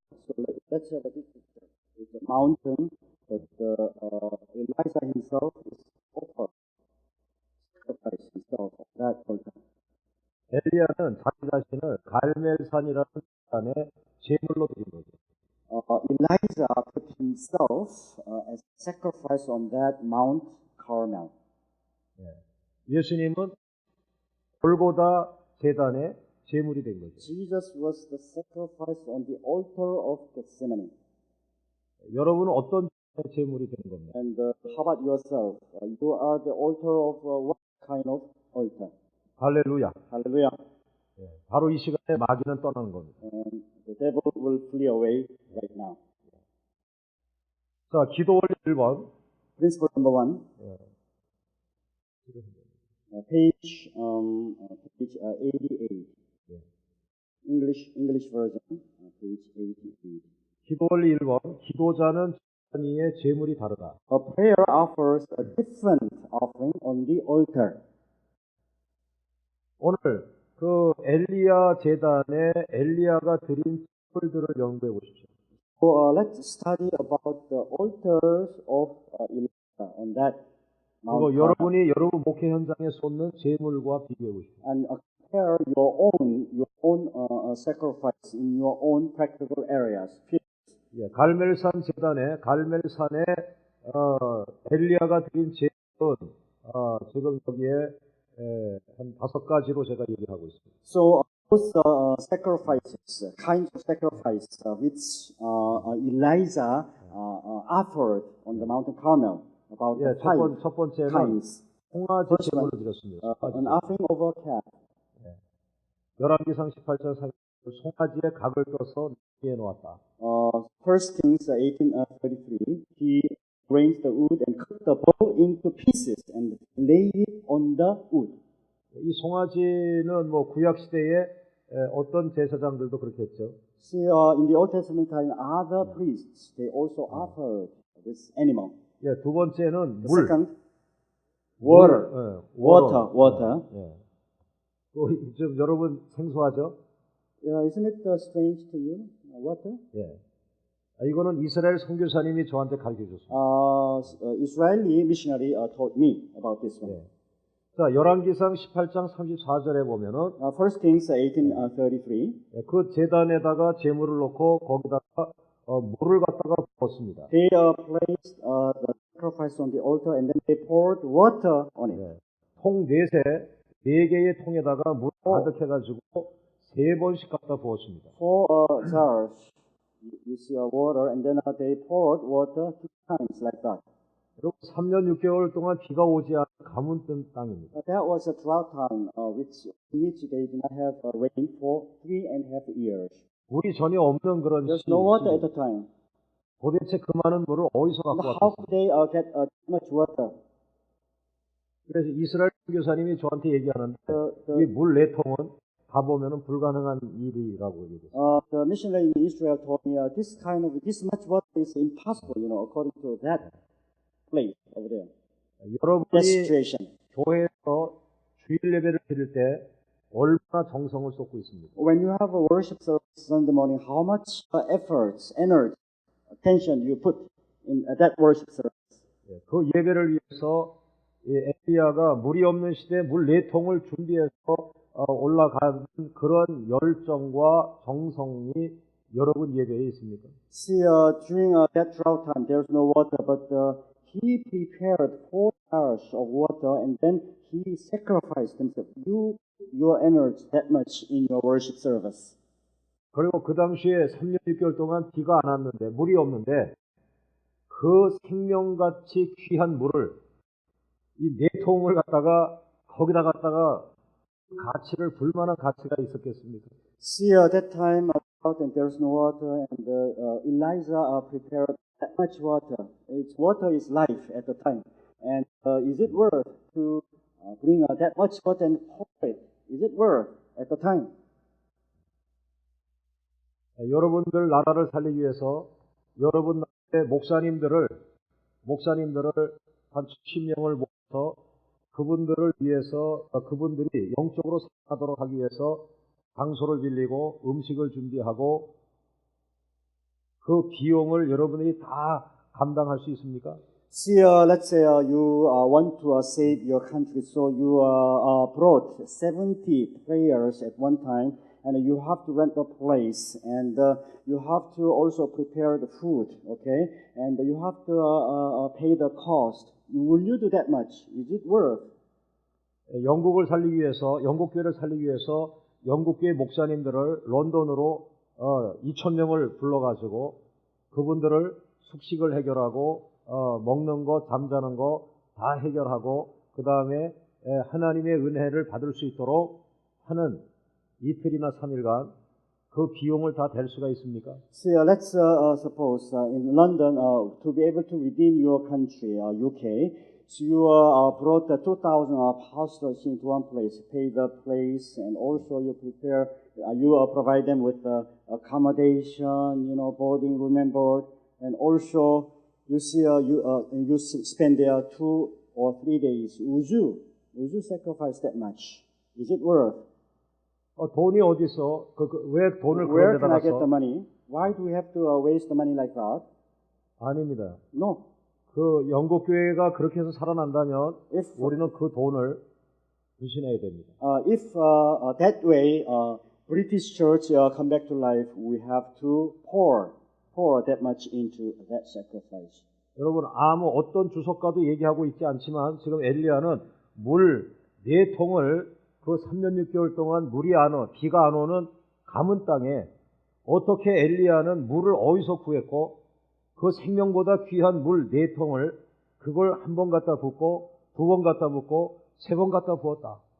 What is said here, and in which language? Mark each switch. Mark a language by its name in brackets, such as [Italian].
[English] So let's have a picture. It's a mountain, but Elijah himself is offered sacrifice himself on that altar. [Korean] 엘리야는 자기 자신을 갈멜산이라는 산에 제물로 드린 거죠. [English] Elijah put himself as sacrifice on that Mount Carmel. [Korean] 예수님은 골고다 제단에 제물이 된 거죠. [English] Jesus was the sacrifice on the altar of Gethsemane. [Korean] 여러분은 어떤 제물이 되는 겁니까? [English] And how about yourself? You are the altar of what kind of altar? [Korean] 할렐루야. [English] Hallelujah. [Korean] 바로 이 시간에 마귀는 떠나는 겁니다. [English] And the devil will flee away right now. [Korean] 자, 기도 원리 1번. [English] Principle number 1. Page 88. English version. Page 88. [Korean] 기도 원리 1번. 기도자는 제단 위에 제물이 다르다. [English] A prayer offers a different offering on the altar. [Korean] 오늘 그 엘리야 제단에 엘리야가 드린 제물들을 연구해 보십시오. [English] So let's study about the altars of Elijah on that [Korean] 그리고 [English] Mount [Korean] 여러분이 여러분 목회 현장에 쏟는 제물과 비교해 보십시오. [English] and compare your own sacrifice in your own practical areas. [Korean] 갈멜산 제단에 갈멜산에 엘리야가 드린 제물은 지금 여기에 한 5가지로 제가 얘기하고 있습니다. [English] So those sacrifices, kinds of sacrifice which Elijah offered on the mountain Carmel, about [Korean] 첫 번째는 [English] kinds. [Korean] 송아지 제물을 드렸습니다. [English] An offering of a calf. [Korean] 열왕기상 18장 3절 송아지의 각을 떠서 위에 놓았다. [English] 1 Kings 18:33. He arranged the wood and cut the bull into pieces and laid it on the wood. [Korean] 이 송아지는 뭐 구약 시대에 어떤 제사장들도 그렇게 했죠. [English] See, in the Old Testament time, other priests they also offered this animal. [Korean] 두 번째는 [English] The [Korean] 물. [English] second, water. Water. [Korean] 좀 여러분 생소하죠? [English] Isn't it strange to you? Water? [Korean] 이거는 이스라엘 선교사님이 저한테 가르쳐 줬습니다. [English] Israeli missionary taught me about this one. [Korean] 자, 열왕기상 18장 34절에 보면은 [English] 1 Kings 18:33. [Korean] 그 제단에다가 제물을 놓고 거기다가 물을 갖다가 부었습니다. [English] They placed the sacrifice on the altar and then they poured water on it. [Korean] 통 4개의 통에다가 물 가득해가지고 3번씩 갖다 부었습니다. [English] 4 jars. You see water and then they poured water 2 times like that. [Korean] 여러분 3년 6개월 동안 비가 오지 않은 가뭄 뜬 땅입니다. [English] That was a drought time in which they did not have rain for 3.5 years. [Korean] 물이 전혀 없는 그런 [English] There's no water at the time. [Korean] 도대체 그 많은 물을 어디서 갖고 [English] How [Korean] 왔겠습니까? [English] could they get much water? [Korean] 그래서 이스라엘 교사님이 저한테 얘기하는데 [English] The, [Korean] 이 물 4통은 가보면은 불가능한 일이라고 얘기했어요. [English] the missionary in Israel told me this much water is impossible, according to that place over there, that [Korean] 여러분이 [English] situation. [Korean] 교회에서 주일 예배를 드릴 때 얼마나 정성을 쏟고 있습니까? [English] When you have a worship service Sunday morning, how much efforts, energy, attention you put in that worship service? [Korean] 예, 그 예배를 위해서 엘리야가 물이 없는 시대에 물 4통을 준비해서 올라가는 그런 열정과 정성이 여러분 예배에 있습니까? [English] See, during that drought time, there's no water, but he prepared 4 jars of water, and then he sacrificed himself. You, your energy that much in your worship service. [Korean] 그리고 그 당시에 3년 6개월 동안 비가 안 왔는데 물이 없는데 그 생명같이 귀한 물을 이 4통을 갖다가 거기다 갖다가 가치를 불만한 가치가 있었겠습니까? [English] See, that time drought and there's no water, and Elijah prepared that much water. Water is life at the time, and is it worth to bring that much water and pour it? Is it worth at the time? [Korean] 여러분들 나라를 살리기 위해서 여러분 나라의 목사님들을 한 70명을 모아서 그분들을 위해서 그분들이 영적으로 살아가도록 하기 위해서 장소를 빌리고 음식을 준비하고 그 비용을 여러분이 다 감당할 수 있습니까? [English] See, let's say you want to save your country, so you brought 70 prayers at one time, and you have to rent a place, and you have to also prepare the food, okay? And you have to pay the cost. Will you do that much? Is it worth? [Korean] 영국을 살리기 위해서, 영국 교회를 살리기 위해서 영국 교회 목사님들을 런던으로 2,000명을 불러가지고 그분들을 숙식을 해결하고 먹는 거, 잠자는 거 다 해결하고 그 다음에 하나님의 은혜를 받을 수 있도록 하는 이틀이나 3일간 그 비용을 다 댈 수가 있습니까? [English] See, let's suppose in London, to be able to redeem your country, UK, so you brought 2,000 pastors into one place, pay the place, and also you prepare, you provide them with accommodation, boarding room and board, and also you see, you spend there 2 or 3 days. Would you sacrifice that much? Is it worth? [Korean] 돈이 어디 있어? 왜 돈을 그런 [English] can I get the [Korean] 놨어? [English] money? Why do we have to waste the money like that? [Korean] 아닙니다. [English] No. [Korean] 그 영국 교회가 그렇게 해서 살아난다면 [English] If [Korean] 우리는 그 돈을 부신해야 됩니다. [English] if that way British Church come back to life, we have to pour that much into that sacrifice. [Korean] 여러분 어떤 주석가도 얘기하고 있지 않지만 지금 엘리야는 물 4통을 그 3년 6개월 동안 비가 안 오는 가문 땅에 어떻게 엘리야는 물을 어디서 구했고 그 생명보다 귀한 물 4통을 그걸 한 번 갖다 붓고 2번 갖다 붓고 3번 갖다 부었다.